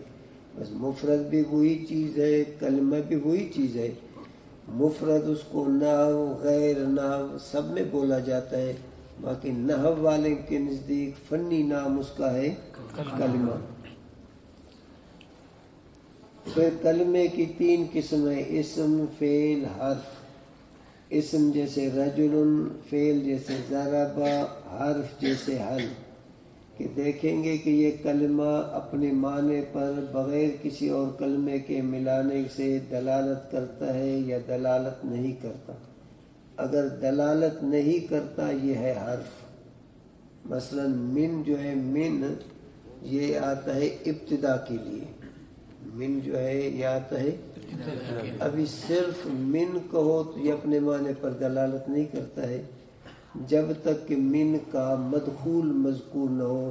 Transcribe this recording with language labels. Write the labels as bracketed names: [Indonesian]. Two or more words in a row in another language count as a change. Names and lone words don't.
[Urdu] بس مفرد بھی وہی چیز ہے، کلمہ بھی وہی چیز ہے. مفرد اس کو نحو غیر نحو سب میں بولا جاتا ہے، باقی نحو والے کے نزدیک فنی نام اس کا ہے کلمہ. پھر کلمے کی تین قسمیں، اسم، فعل، حرف. اسم جیسے رجل، فعل جیسے ضرب، حرف جیسے حل. کہ دیکھیں گے کہ یہ کلمہ اپنے معنی پر بغیر کسی اور کلمے کے ملانے سے دلالت کرتا ہے یا دلالت نہیں کرتا. اگر دلالت نہیں کرتا یہ ہے حرف. مثلا من جو ہے، من یہ آتا ہے ابتدا کے لیے، من جو ہے یہ آتا ہے. ابھی صرف من کہو تو یہ اپنے معنی پر دلالت نہیں کرتا ہے جب تک کہ من کا مدخول مذکور نہ ہو.